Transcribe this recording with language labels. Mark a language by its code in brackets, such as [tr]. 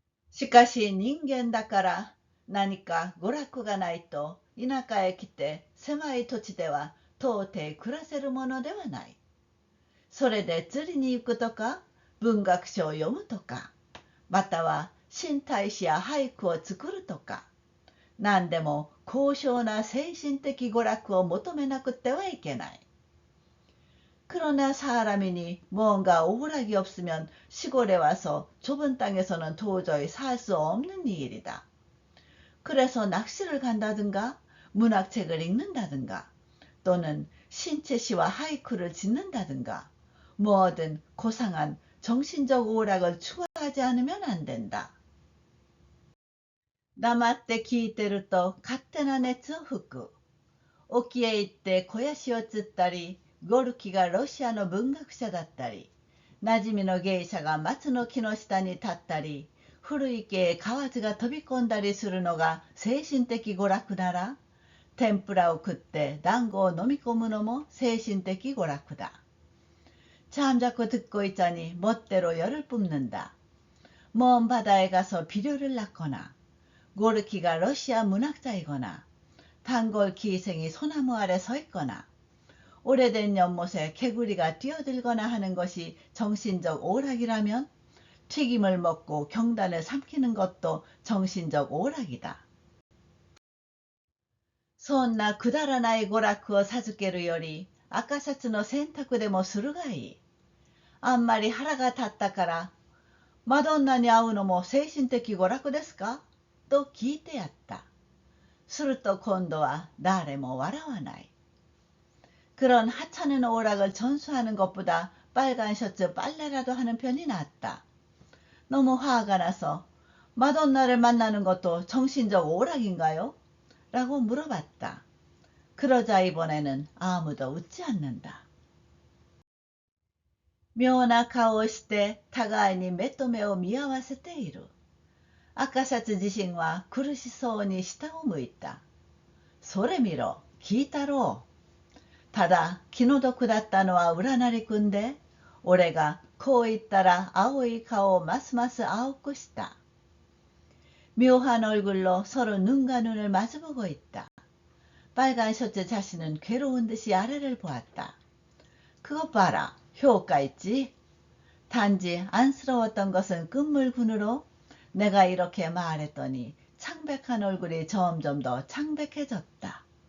[ja] しかし人間だから何か娯楽がないと田舎へ来て狭い土地では到底暮らせるものではない。それで釣りに行くとか文学書を読むとかまたは新体詩や俳句を作るとか何でも高尚な精神的娯楽を求めなくてはいけない。 [ko] 그러나 사람이니 뭔가 오락이 없으면 시골에 와서 좁은 땅에서는 도저히 살 수 없는 일이다. 그래서 낚시를 간다든가 문학책을 읽는다든가 또는 신체시와 하이쿠를 짓는다든가 뭐든 고상한 정신적 오락을 추구하지 않으면 안 된다. [ja] 黙って聞いてると勝手な熱を吹く。沖へ行って肥やしを釣ったり、ゴルキがロシアの文学者だったり、馴染みの芸者が松の木の下に立ったり、古池へ河津が飛び込んだりするのが精神的娯楽なら、天ぷらを食って団子を飲み込むのも精神的娯楽だ。 [ko] 잠자코 듣고 있자니 멋대로 열을 뿜는다. 먼 바다에 가서 비료를 낚거나, 고르키가 러시아 문학자이거나, 단골 기생이 소나무 아래 서 있거나, 오래된 연못에 개구리가 뛰어들거나 하는 것이 정신적 오락이라면 튀김을 먹고 경단을 삼키는 것도 정신적 오락이다. [ja] そんなくだらない娯楽を授けるより赤シャツの洗濯でもするがいい。あんまり腹が立ったからマドンナに会うのも精神的娯楽ですかと聞いてやった。すると今度は誰も笑わない。 [ko] 그런 하찮은 오락을 전수하는 것보다 빨간 셔츠 빨래라도 하는 편이 낫다. 너무 화가 나서 마돈나를 만나는 것도 정신적 오락인가요? 라고 물어봤다. 그러자 이번에는 아무도 웃지 않는다. [ja] 妙な顔をして互いに目と目を見合わせている。赤シャツ自身は苦しそうに下を向いた。それ見ろ、聞いたろう。ただ気の毒だったのは浦成君で、俺がこう言ったら青い顔をますます青くした。 [ko] 묘한 얼굴로 서로 눈과 눈을 마주보고 있다. 빨간 셔츠 자신은 괴로운 듯이 아래를 보았다. 그것 봐라, 효과 있지? 단지 안쓰러웠던 것은 끝물군으로 내가 이렇게 말했더니 창백한 얼굴이 점점 더 창백해졌다.